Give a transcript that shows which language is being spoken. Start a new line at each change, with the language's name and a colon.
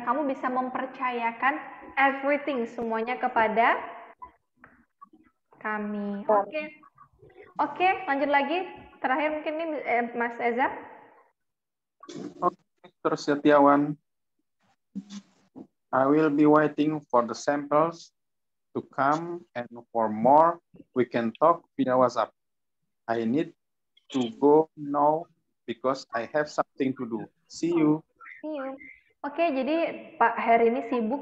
Indonesian: Kamu bisa mempercayakan everything, semuanya kepada kami. Oke, lanjut lagi. Terakhir mungkin ini Mas Eza. Oke, Mr. Setiawan.
English: I will be waiting for the samples to come and for more we can talk via WhatsApp. I need to go now because I have something to do. See you. See you.
Indonesian: Oke, jadi Pak Heri ini sibuk.